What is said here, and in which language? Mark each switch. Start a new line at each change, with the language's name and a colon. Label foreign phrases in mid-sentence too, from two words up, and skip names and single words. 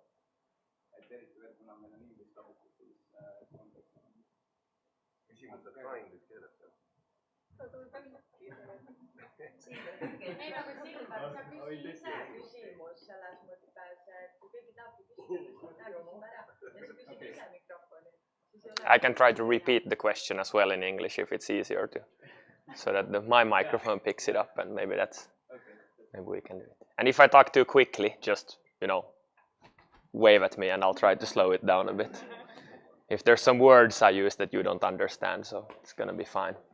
Estonian: Et eriti veel, kuna meil on inglise kasutatud, siis kontekst on. küsimused ka inglise keeles. Ei nagu Silver, sa küsi ise küsimus selles mõttes, et kui keegi tahabki küsida, siis läheb küsima ära ja sa küsid ise mikrofoni.
English: I can try to repeat the question as well in English if it's easier to, so that my microphone picks it up, and maybe we can do it. And if I talk too quickly, just, wave at me and I'll try to slow it down a bit. If there's some words I use that you don't understand, so it's gonna be fine.